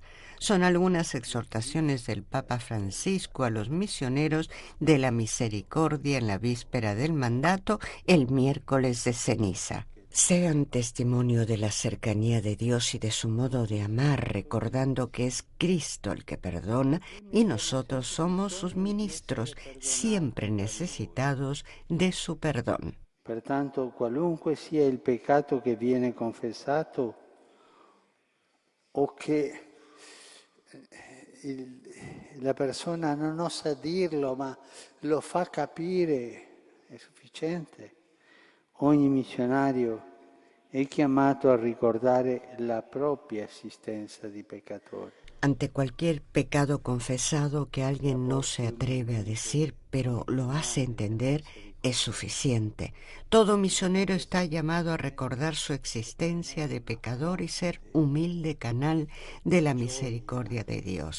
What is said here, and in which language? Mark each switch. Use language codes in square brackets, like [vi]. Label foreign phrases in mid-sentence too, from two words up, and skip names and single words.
[es] Son algunas exhortaciones del Papa Francisco a los misioneros de la misericordia en la víspera del mandato, el miércoles de ceniza. Sean testimonio de la cercanía de Dios y de su modo de amar, recordando que es Cristo el que perdona y nosotros somos sus ministros, siempre necesitados de su perdón. [it] Pertanto, qualunque sia il peccato che viene confessato o che la persona non osa dirlo, ma lo fa capire, è sufficiente. Ogni missionario è chiamato a ricordare la propria esistenza di peccatore. [es] Ante cualquier pecado confesado que alguien no se atreve a decir, pero lo hace entender, es suficiente. Todo misionero está llamado a recordar su existencia de pecador y ser humilde canal de la misericordia de Dios.